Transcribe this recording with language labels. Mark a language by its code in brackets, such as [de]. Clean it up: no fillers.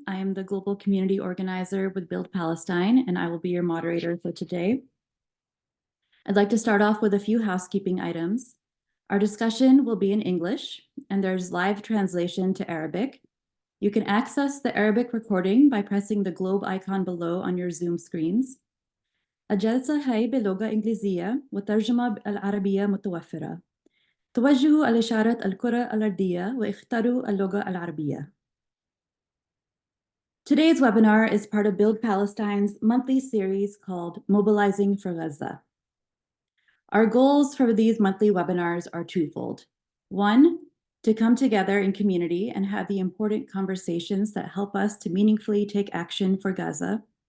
[en] I am the Global Community Organizer with Build Palestine, and I will be your moderator for today. I'd like to start off with a few housekeeping items. Our discussion will be in English, and there's live translation to Arabic. You can access the Arabic recording by pressing the globe icon below on your Zoom screens. [ar] الجلسة هاي بلغة إنجليزية والترجمة العربية متوفرة. توجهوا الإشارة الكرة الأرضية واختاروا اللغة العربية. [en] Today's webinar is part of Build Palestine's monthly series called Mobilizing for Gaza. Our goals for these monthly webinars are twofold. One, to come together in community and have the important conversations that help us to meaningfully take action for Gaza.